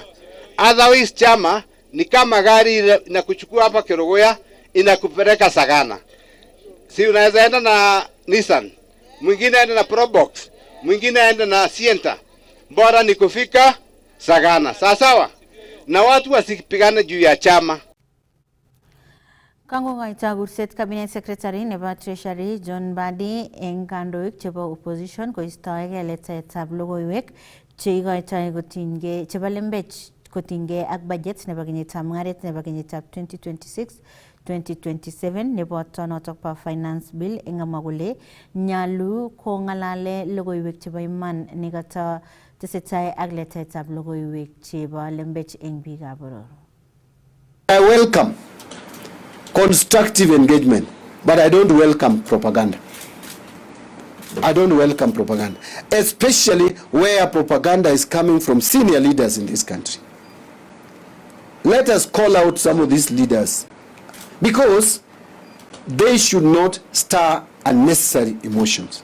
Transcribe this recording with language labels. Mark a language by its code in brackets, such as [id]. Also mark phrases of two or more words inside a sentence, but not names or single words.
[sw] Otherwise chama ni kama gari inakuchukua hapa Kerogoya inakupeleka Sagana. Si unaweza enda na Nissan, mwingine enda na Probox, mwingine enda na Sienta. Bora ni kufika Sagana. Sawa? Na watu wasipigane juu ya chama. [kln] Kango ngaita gurset [en] Cabinet Secretary [kln] nebo Treasury John Badi eng kandoik chebo opposition koistoege letetab logoiwek cheikoitoi kotinygei chebo lembech kotinygei ak budget nebo kenyitab mungaret nebo kenyitab 2026-2027 nebo tonotok pa [en] finance bill [kln] eng amwa kole nyalu kongalale logoiwek chebo iman nekata tesetai ak letetab logoiwek chebo lembech eng biikab boror. [en] I welcome constructive engagement, but I don't welcome propaganda. I don't welcome propaganda, especially where propaganda is coming from senior leaders in this country. Let us call out some of these leaders because they should not stir unnecessary emotions.